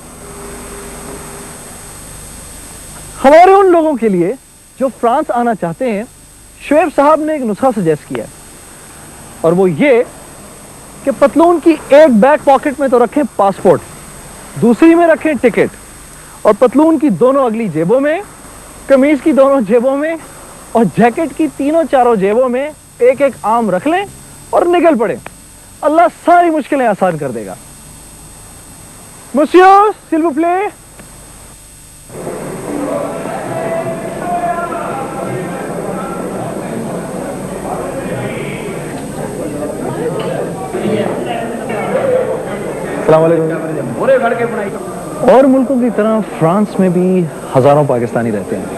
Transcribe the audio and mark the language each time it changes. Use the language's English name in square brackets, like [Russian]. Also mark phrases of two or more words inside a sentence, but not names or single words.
[Urdu] ہمارے ان لوگوں کے لیے جو فرانس آنا چاہتے ہیں، شعیب صاحب نے ایک نسخہ سجیسٹ کیا، اور وہ یہ کہ پتلون کی ایک [English] back pocket [Urdu] میں تو رکھیں پاسپورٹ، دوسری میں رکھیں ٹکٹ، اور پتلون کی دونوں اگلی جیبوں میں، قمیض کی دونوں جیبوں میں، اور جیکٹ کی تینوں چاروں جیبوں میں ایک ایک آم رکھ لیں اور نکل پڑے. اللہ ساری مشکلیں آسان کر دے گا. [French] मुसियो, s'il vous plaît। [Urdu] اور ملکوں کی طرح فرانس میں بھی ہزاروں پاکستانی رہتے ہیں.